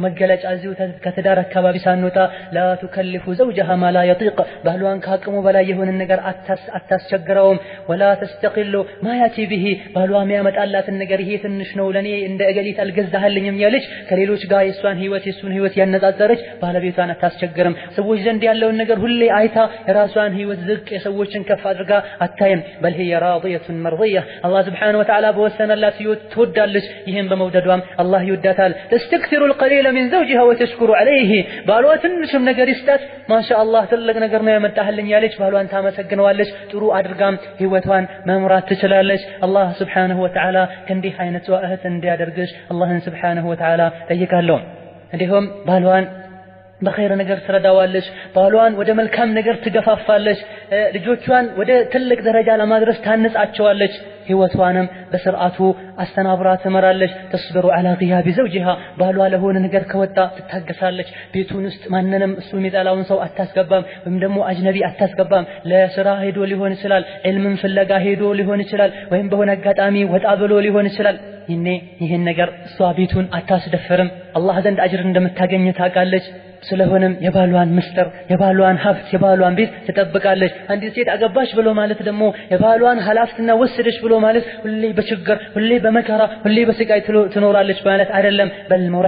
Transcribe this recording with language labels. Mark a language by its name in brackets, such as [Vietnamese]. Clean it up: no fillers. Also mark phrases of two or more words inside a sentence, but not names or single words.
[Amharic] መገለጫ እዚሁ ከትዳር አካባቢ ሳንወጣ [Arabic] لا تكلف زوجها ما لا يطيق [Amharic] ባህሏን ከአቅሙ በላይ የሆነ ነገር አታስቸግረውም። [Arabic] ولا تستقل ما يأتي به [Amharic] ባህሏ የሚያመጣላትን ነገር ይሄ ትንሽ ነው ለኔ እንደ እገሊት አልገዛህልኝም ያለች ከሌሎች ጋር የሱን ህይወት ያነጻጸረች ባለቤቷን አታስቸግርም። ሰዎች ዘንድ ያለውን ነገር ሁሌ አይታ የራሷን ህይወት ዝቅ የሰዎችን ከፍ አድርጋ አታይም። በል [Arabic] هي راضيه مرضيه [Amharic] አላህ [Arabic] سبحانه وتعالى [Amharic] በወሰነላት ህይወት ትወዳለች። ይሄን በመውደዷም አላህ ይወዳታል። [Arabic] تستكثر القليل من زوجها وتشكر عليه [Amharic] ባሏ ትንሽም ነገር ይስጣት ማሻአላህ ትልቅ ነገር ነው ያመጣህልኝ ያለች ባሏን ታመሰግነዋለች። ጥሩ አድርጋም ህይወቷን መምራት ትችላለች። አላህ [Arabic] سبحانه وتعالى [Amharic] ከእንዲህ አይነቷ እህት እንዲያደርግሽ አላህን [Arabic] سبحانه وتعالى [Amharic] ጠይቃለሁ። እንዲሁም ባሏን በኸይር ነገር ትረዳዋለች። ባሏን ወደ መልካም ነገር ትገፋፋለች። ልጆቿን ወደ ትልቅ ደረጃ ለማድረስ ታነጻቸዋለች። ህይወቷንም በስርዓቱ አስተናብራ ትመራለች። [Arabic] تصبر على غياب زوجها [Amharic] ባሏ ለሆነ ነገር ከወጣ ትታገሳለች። ቤቱን ውስጥ ማንንም እሱ የሚጠላውን ሰው አታስገባም፣ ወይም ደግሞ አጅነቢ አታስገባም። ለስራ ሄዶ ሊሆን ይችላል፣ ዒልምን ፍለጋ ሄዶ ሊሆን ይችላል፣ ወይም በሆነ አጋጣሚ ወጣ ብሎ ሊሆን ይችላል። ይሄን ነገር እሷ ቤቱን አታስደፍርም። አላህ ዘንድ አጅር እንደምታገኝ ታውቃለች። ስለሆነም የባሏን ምስጢር የባሏን ሀብት የባሏን ቤት ትጠብቃለች። አንዲት ሴት አገባች ብሎ ማለት ደግሞ የባሏን ኃላፊነት ወሰደች ብሎ ማለት ሁሌ በችግር ሁሌ በመከራ ሁሌ በስቃይ ትኖራለች ማለት አይደለም። በል